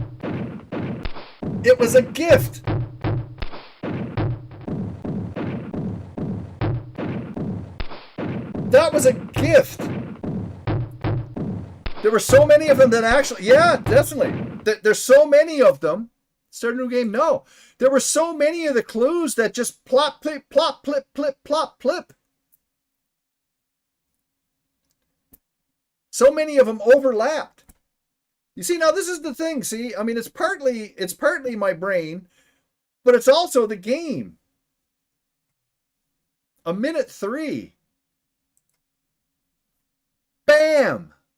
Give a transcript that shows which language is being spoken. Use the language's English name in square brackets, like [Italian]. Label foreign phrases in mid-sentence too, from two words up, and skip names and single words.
[English] It was a gift. That was a gift. There were so many of them that actually... Yeah, definitely. There's so many of them. Start a new game? No. There were so many of the clues that just plop, plip, plop, plip, plip, plop, plip. So many of them overlapped. You see, now this is the thing, see? I mean, it's partly my brain, but it's also the game. 1 minute 3. Bam!